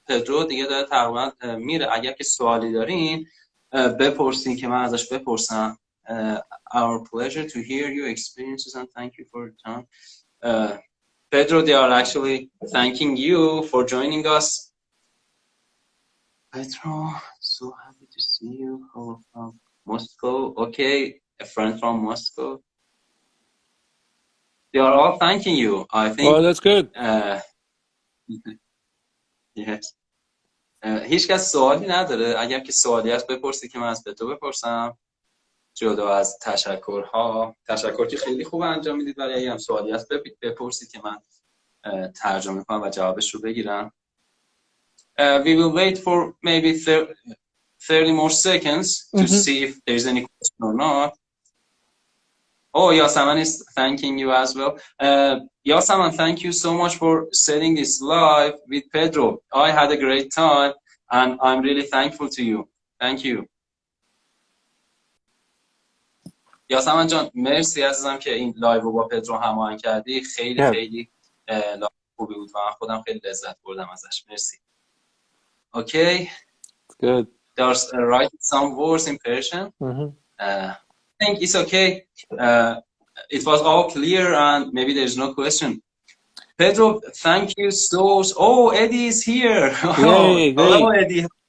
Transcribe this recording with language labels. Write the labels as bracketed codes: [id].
[fa] پدرو دیگه داره تقریبا میره. اگر که سوالی دارین بپرسین که من ازش بپرسم. [en] Our pleasure to hear your experiences and thank you for your time. Pedro, they are actually thanking you for joining us. Pedro, so happy to see you. Hello from Moscow. Okay, a friend from Moscow. They are all thanking you, I think. Oh, that's good. Yes. [fa] هیچ کس سوالی نداره؟ اگر که سوالی هست بپرسی که من از تو بپرسم، جدا از تشکر که خیلی خوب انجام میدید، ولی اگه هم سوالی هست بپرسید که من ترجمه کنم و جوابش رو بگیرم. [en] We will wait for maybe 30 more seconds to see if there's any question or not. Oh, Yasaman is thanking you as well. Yasaman, thank you so much for setting this live with Pedro. I had a great time and I'm really thankful to you. Thank you. [fa] یاسمن جان مرسی عزیزم که این لایو رو با پدرو هماهنگ کردی. خیلی خیلی لایو خوبی بود و من خودم خیلی لذت بردم ازش. مرسی. [en] Okay. Good. There's write some words in Persian. I think it's okay. It was all clear and maybe there's no question. Pedro, thank you so. Oh, Eddie is here. Yay, hello, Eddie.